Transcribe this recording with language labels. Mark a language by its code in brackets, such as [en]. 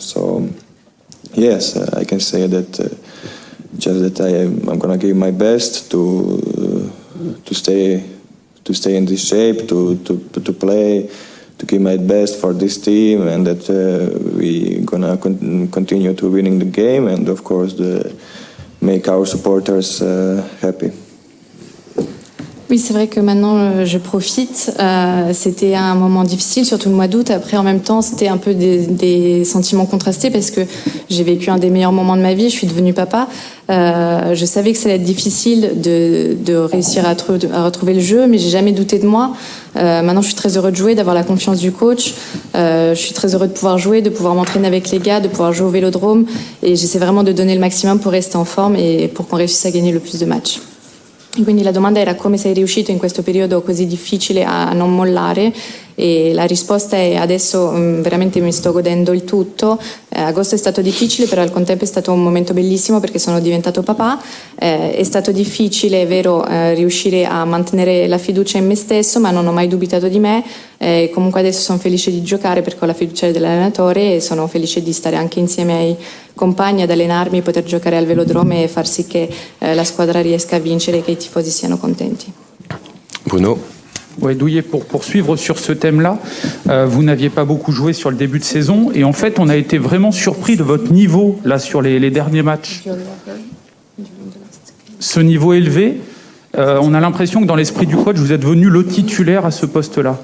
[en] So yes, I can say that. Just that I'm gonna give my best to stay in this shape, to play, to give my best for this team, and that we gonna continue to winning the game, and of course make our supporters happy. [fr] Oui, c'est vrai que maintenant je profite. C'était un moment difficile, surtout le mois d'août. Après, en même temps, c'était un peu des sentiments contrastés parce que j'ai vécu un des meilleurs moments de ma vie. Je suis devenue papa. Je savais que ça allait être difficile de réussir à retrouver le jeu, mais j'ai jamais douté de moi. Maintenant, je suis très heureux de jouer, d'avoir la confiance du coach. Je suis très heureux de pouvoir jouer, de pouvoir m'entraîner avec les gars, de pouvoir jouer au Vélodrome. Et j'essaie vraiment de donner le maximum pour rester en forme et pour qu'on réussisse à gagner le plus de matchs. [it] Quindi la domanda era come sei riuscito in questo periodo così difficile a non mollare, e la risposta è: adesso veramente mi sto godendo il tutto. Agosto è stato difficile, però al contempo è stato un momento bellissimo perché sono diventato papà. È stato difficile, è vero, riuscire a mantenere la fiducia in me stesso, ma non ho mai dubitato di me. Comunque adesso sono felice di giocare perché ho la fiducia dell'allenatore e sono felice di stare anche insieme ai compagni, ad allenarmi, poter giocare al Velodrome e far sì che la squadra riesca a vincere e che i tifosi siano contenti. Bruno. [fr] Ouais, Douye, pour poursuivre sur ce thème-là, vous n'aviez pas beaucoup joué sur le début de saison et en fait on a été vraiment surpris de votre niveau là sur les derniers matchs. Ce niveau élevé, On a l'impression que dans l'esprit du coach, vous êtes venu le titulaire à ce poste-là.